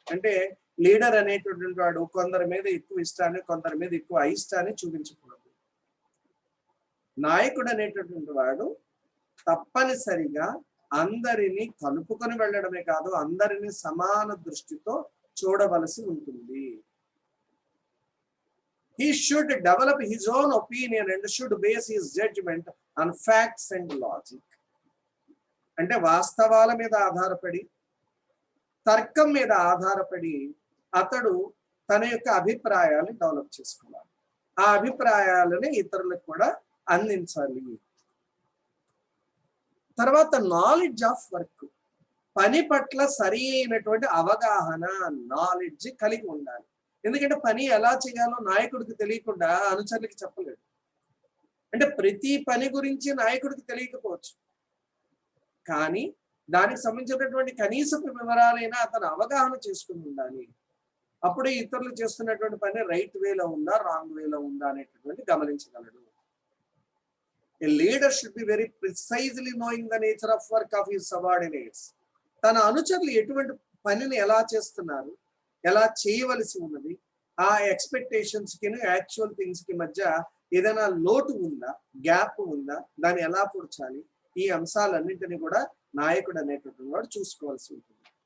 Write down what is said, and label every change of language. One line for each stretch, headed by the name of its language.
Telugu: అంటే లీడర్ అనేటువంటి వాడు కొందరి మీద ఎక్కువ ఇష్టాన్ని కొందరి మీద ఎక్కువ అయిష్టాన్ని చూపించకూడదు. నాయకుడు అనేటటువంటి వాడు తప్పనిసరిగా అందరినీ కలుపుకొని వెళ్ళడమే కాదు, అందరినీ సమాన దృష్టితో చూడవలసి ఉంటుంది.
English: He should develop his own opinion and should base his judgment on facts and logic.
Telugu: అంటే వాస్తవాల మీద ఆధారపడి, తర్కం మీద ఆధారపడి అతడు తన యొక్క అభిప్రాయాన్ని డెవలప్ చేసుకోవాలి. ఆ అభిప్రాయాలని ఇతరులకు కూడా అందించాలి. తర్వాత
English: knowledge of work,
Telugu: పని పట్ల సరి అయినటువంటి అవగాహన, నాలెడ్జ్ కలిగి ఉండాలి. ఎందుకంటే పని ఎలా చేయాలో నాయకుడికి తెలియకుండా అనుచరులకి చెప్పలేడు. అంటే ప్రతి పని గురించి నాయకుడికి తెలియకపోవచ్చు, కానీ దానికి సంబంధించినటువంటి కనీసపు వివరాలైనా అతను అవగాహన చేసుకుని ఉండాలి. అప్పుడే ఇతరులు చేస్తున్నటువంటి పని రైట్ వేలో ఉందా రాంగ్ వేలో ఉందా అనేటటువంటి గమనించగలడు.
English: A leader should be very precisely knowing the nature of work of his subordinates.
Telugu: తన అనుచరులు ఎటువంటి పనిని ఎలా చేస్తున్నారు, ఎలా చేయవలసి ఉన్నది, ఆ ఎక్స్పెక్టేషన్స్ కి
English: actual things
Telugu: కి మధ్య ఏదైనా లోటు ఉందా, గ్యాప్ ఉందా, దాన్ని ఎలా పూడ్చాలి, ఈ అంశాలన్నింటినీ కూడా నాయకుడు అనేటువంటి వాడు చూసుకోవాల్సి ఉంటుంది.